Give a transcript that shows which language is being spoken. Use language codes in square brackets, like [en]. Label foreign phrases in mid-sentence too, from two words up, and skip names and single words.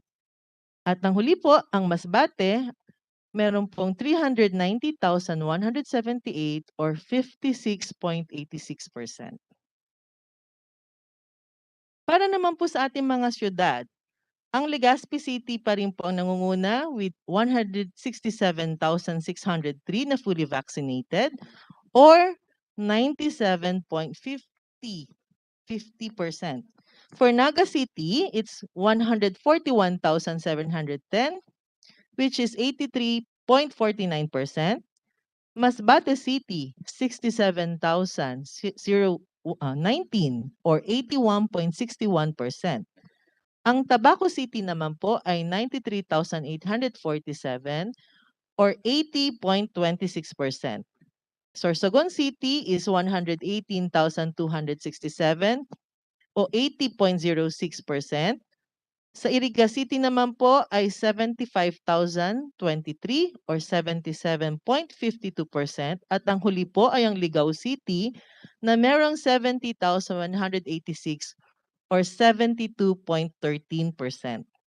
[tl] At ang huli po, ang Masbate, meron pong 390,178 or 56.86%. Para naman po sa ating mga syudad, ang Legazpi City pa rin po ang nangunguna with 167,603 na [en] fully vaccinated [tl] or 97.50%. [en] For Naga City, it's 141,710, which is 83.49%. Masbate City, 67,019 or 81.61%. [tl] Ang Tabaco City naman po ay 93,847 or 80.26%. [en] Sorsogon City is 118,267 o 80.06%. [tl] Sa Iriga City naman po ay 75,023 or 77.52% at ang huli po ay ang Ligao City na merong 70,186 or 72.13%.